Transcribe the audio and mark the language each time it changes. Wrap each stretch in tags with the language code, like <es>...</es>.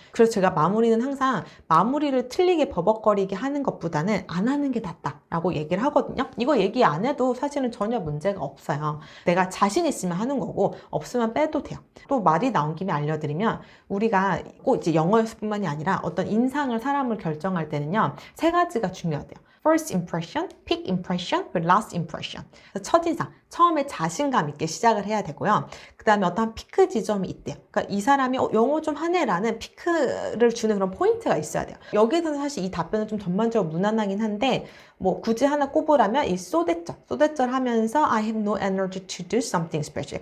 <ko>그래서 제가 마무리는 항상 마무리를 틀리게 버벅거리게 하는 것보다는 안 하는 게 낫다라고 얘기를 하거든요. 이거 얘기 안 해도 사실은 전혀 문제가 없어요. 내가 자신 있으면 하는 거고 없으면 빼도 돼요. 또 말이 나온 김에 알려드리면 우리가 꼭 이제 영어뿐만이 아니라 어떤 인상을 사람을 결정할 때는요. 3가지가 중요하대요.</ko> <en>First impression, peak impression, last impression.</en> <ko>첫인상, 처음에 자신감 있게 시작을 해야 되고요. 그 다음에 어떤 피크 지점이 있대요. 그러니까 이 사람이 영어 좀 하네라는 피크를 주는 그런 포인트가 있어야 돼요. 여기에서는 사실 이 답변은 좀 전반적으로 무난하긴 한데 뭐 굳이 하나 꼽으라면 이 소대절 하면서</ko> <en>I have no energy to do something special.</en>